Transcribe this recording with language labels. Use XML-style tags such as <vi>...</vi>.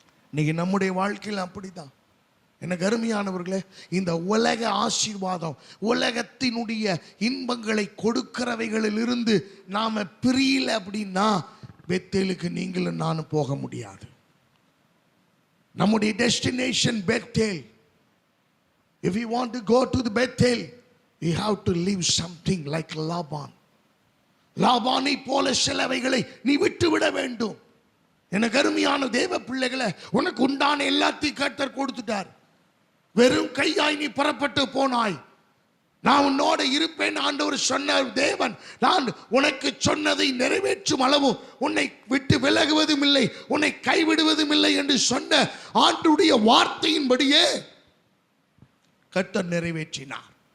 <ta>இன்னைக்கு நம்முடைய வாழ்க்கையில் அப்படிதான். எனக்கு அருமையானவர்களே, இந்த உலக ஆசீர்வாதம், உலகத்தினுடைய இன்பங்களை கொடுக்கிறவைகளில் இருந்து நாம பிரியல அப்படின்னா பெத்தேலுக்கு நீங்களும் நானும் போக முடியாது. நம்முடைய destination Bethel.</ta> <en>If you want to go to the Bethel, you have to live something like Laban.</en> <ta>லாபானை போல சிலவைகளை நீ விட்டு விட வேண்டும். எனக்கு அருமையான தேவ பிள்ளைகளை, உனக்கு உண்டான எல்லாத்தையும் கர்த்தர் கொடுத்துட்டார். வெறும் கையாய் நீ புறப்பட்டு போனாய். நான் உன்னோட இருப்பேன் ஆண்டவர் சொன்ன தேவன். நான் உனக்கு சொன்னதை நிறைவேற்றும் அளவு உன்னை விட்டு விலகுவதும் இல்லை, உன்னை கைவிடுவதும் இல்லை என்று சொன்ன ஆண்டுடைய வார்த்தையின்படியே கர்த்தர் நிறைவேற்றினார்.</ta>